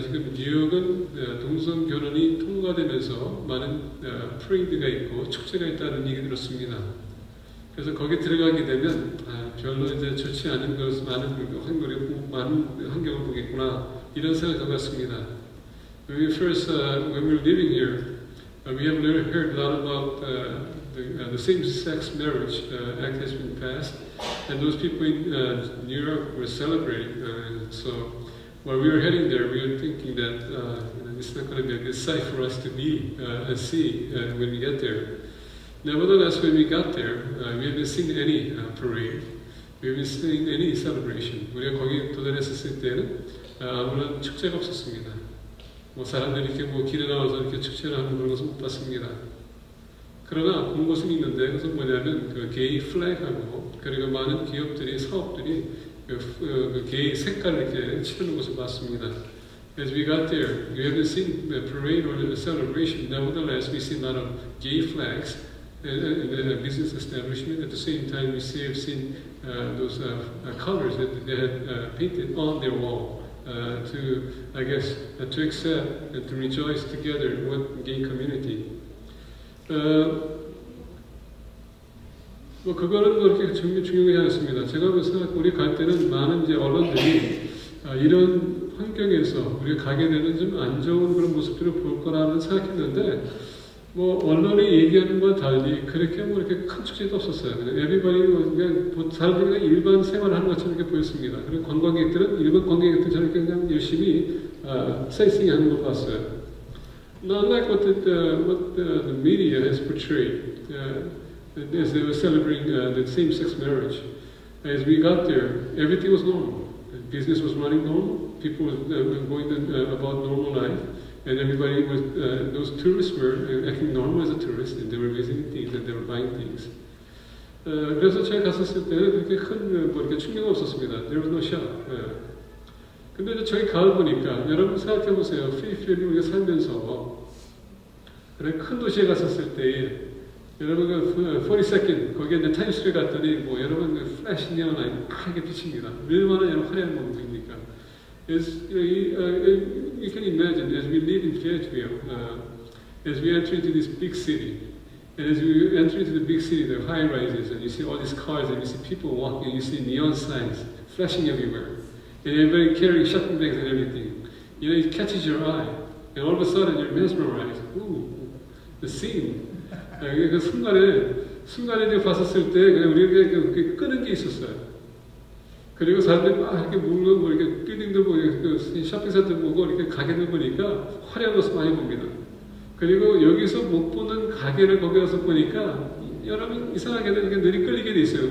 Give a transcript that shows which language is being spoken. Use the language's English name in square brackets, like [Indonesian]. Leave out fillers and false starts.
[Korean] 지금 뉴욕은 동성 결혼이 통과되면서 많은 프레이드가 있고 축제가 있다는 얘기 들었습니다. 그래서 거기 들어가게 되면 별로 이제 좋지 않은 것, 많은 환경을 보겠구나 이런 생각을 갖습니다. [English] When we were living here, we have heard a lot about the same-sex marriage act has been passed, and those people in New York were celebrating. So while we were heading there, we were thinking that it's not going to be a good sight for us to be and see when we get there. Nevertheless, when we got there, we haven't seen any parade. We haven't seen any celebration. [Korean] 우리가 거기 도달했었을 때는 아무런 축제가 없었습니다. 사람들이 이렇게 길에 나와서 이렇게 축제를 하는 그런 것은 못 봤습니다. 그러나 본 것은 있는데 그것은 뭐냐면 그 게이 플래그하고 그리고 많은 기업들이 사업들이 그 게이 색깔을 이렇게 칠하는 것을 봤습니다. [English] As we got there, we haven't seen the parade or the celebration. Nevertheless, we see a lot of gay flags. In the business establishment. At the same time, we have seen those colors that they had painted on their wall to, I guess, to accept and to rejoice together in one gay community. [Korean] 그거는 그렇게 중요하지 않습니다. 제가 생각, 우리 갈 때는 많은 이제 언론들이 이런 환경에서 우리가 가게 되는 좀 안 좋은 그런 모습들을 볼 거라는 생각했는데. 언론이 얘기하는 것과 달리 그렇게 이렇게 큰 축제도 없었어요. everybody 그냥 사람들이 일반 생활하는 것처럼 이렇게 보였습니다. 그리고 관광객들은 일반 관광객들처럼 그냥 열심히 사이싱 하는 걸 봤어요. [English] Not like what the media has portrayed as they were celebrating the same-sex marriage. As we got there, everything was normal. Business was running normal. People were going about normal life. And everybody was, those tourists were acting normal as a tourist, and they were visiting things and they were buying things. [Korean] 그래서 제가 갔었을 때는 그렇게 큰 이렇게 충격은 없었습니다. [English] There was no shock. [Korean] 근데 이제 저기 가을 보니까 여러분 생각해 보세요. 필리핀에 우리가 살면서 그런 큰 도시에 갔었을 때 여러분 그 42nd 거기에 이제 타임스퀘어 갔더니 여러분 그 플래시 니언라인 크게 비칩니다. 얼마나 여러분 화려한 모습입니까? [English] You can imagine, as we live in Fayetteville, as we enter into this big city, and as we enter into the big city, there are high-rises, and you see all these cars, and you see people walking, you see neon signs flashing everywhere, and everybody carrying shopping bags and everything. You know, it catches your eye, and all of a sudden you're mesmerized. Ooh, the scene. [Korean] 그 순간에 봤었을 때 그냥 우리에게 끄는 게 있었어요. 그리고 사람들이 막 이렇게 물고 이렇게 빌딩들 보고 쇼핑센터 보고 이렇게 가게들 보니까 화려한 것을 많이 봅니다. 그리고 여기서 못 보는 가게를 거기 가서 보니까 여러분 이상하게는 이렇게 늘이 끌리게 돼 있어요.